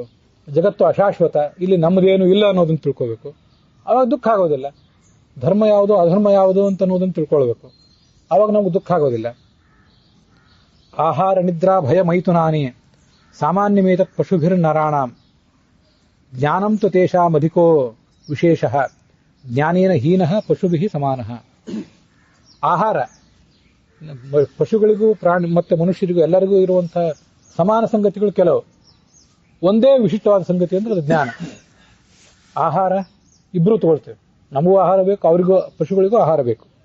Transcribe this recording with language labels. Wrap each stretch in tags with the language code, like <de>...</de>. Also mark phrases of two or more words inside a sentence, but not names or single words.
<kn>ಜಗತ್ತು ಅಶಾಶ್ವತ, ಇಲ್ಲಿ ನಮ್ಮದೇನು ಇಲ್ಲ ಅನ್ನೋದನ್ನು ತಿಳ್ಕೋಬೇಕು. ಅವಾಗ ದುಃಖ ಆಗೋದಿಲ್ಲ. ಧರ್ಮ ಯಾವುದು ಅಧರ್ಮ ಯಾವುದು ಅಂತ ಅನ್ನೋದನ್ನು ತಿಳ್ಕೊಳ್ಬೇಕು. ಅವಾಗ ನಮ್ಗೆ ದುಃಖ ಆಗೋದಿಲ್ಲ.</kn> <sa>ಆಹಾರ ನಿದ್ರಾ ಭಯ ಮೈಥುನಾನಿ ಸಾಮಾನ್ಯಮೇತ ಪಶುಭಿರ್ನರಾಣಾಂ ಜ್ಞಾನಂ ತು ತೇಷಾಮಧಿಕೋ ವಿಶೇಷಃ ಜ್ಞಾನೇನ ಹೀನಃ ಪಶುಭಿಃ ಸಮಾನಃ.</sa> <kn>ಆಹಾರ ಪಶುಗಳಿಗೂ ಪ್ರಾಣಿ ಮತ್ತೆ ಮನುಷ್ಯರಿಗೂ ಎಲ್ಲರಿಗೂ ಇರುವಂತಹ ಸಮಾನ ಸಂಗತಿಗಳು ಕೆಲವು. ಒಂದೇ ವಿಶಿಷ್ಟವಾದ ಸಂಗತಿ ಅಂದ್ರೆ ಅದು ಜ್ಞಾನ. ಆಹಾರ ಇಬ್ರು ತಗೊಳ್ತೇವೆ. ನಮಗೂ ಆಹಾರ ಬೇಕು, ಅವರಿಗೂ ಪಶುಗಳಿಗೂ ಆಹಾರ ಬೇಕು.</kn>